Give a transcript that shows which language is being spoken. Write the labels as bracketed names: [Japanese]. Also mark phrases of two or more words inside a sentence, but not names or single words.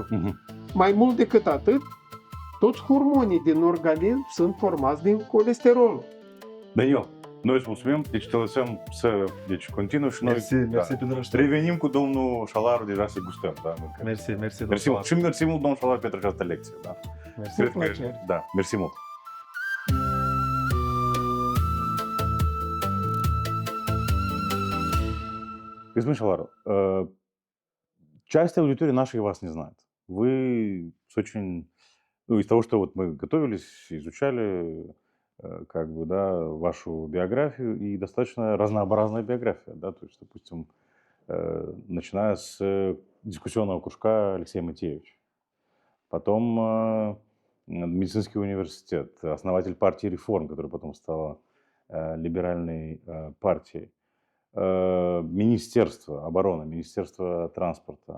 [Romanian] Mai mult decât atât, toți hormonii din organism sunt formați din colesterol. Daniel, noi îți mulțumim, deci te lăsăm să continui și noi Mersi pentru răștire. revenim cu domnul Șalaru, deja să gustăm. Da? Mersi Mersi mult. Și mersi mult, domnul Șalaru, pentru această lecție. Da? Mersi. Cred că, da, mersi mult. [Russian] Господин Шаларов, часть аудитории нашей вас не знает. Вы с очень, из того, что вот мы готовились, изучали, как бы, да, вашу биографию, и достаточно разнообразная биография, да, то есть, допустим, начиная с дискуссионного кружка Алексея Матеевича, потом медицинский университет, основатель партии «Реформ», которая потом стала либеральной партией, Министерство обороны, Министерство транспорта.